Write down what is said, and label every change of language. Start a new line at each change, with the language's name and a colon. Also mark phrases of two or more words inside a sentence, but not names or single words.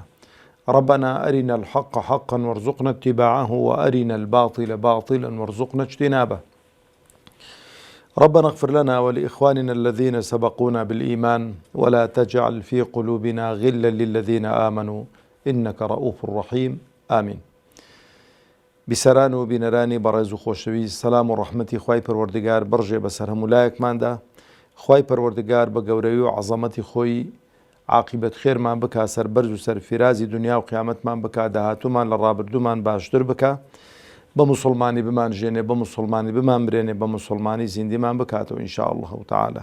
Arabic: ربنا أرنا الحق حقا وارزقنا اتباعه، وأرنا الباطل باطلا وارزقنا اجتنابه. ربنا اغفر لنا ولإخواننا الذين سبقونا بالإيمان، ولا تجعل في قلوبنا غلا للذين آمنوا إنك رؤوف رحيم. آمين.
Central Kurdish: بسران و بنرانی بەڕێز و خۆشەویست، سەلام و ڕەحمەتی خوای پەروەردگار بەڕژێ بەسەر هەموو لایەکماندا. خوای پەروەردگار بە گەورەی و عەزەمەتی خۆی عاقبەت خێرمان بکا، سەربەرز و سەرفیرازی دنیا و قیامەتمان بکا، داهاتوومان لە ڕابردوومان باشتر بکا، بە موسڵمانی بمان ژێنێ، بە موسڵمانی بمان برێنێ، بە موسڵمانی زیندیمان بکاتەوە
Arabic: ئینشاء الله تعالى.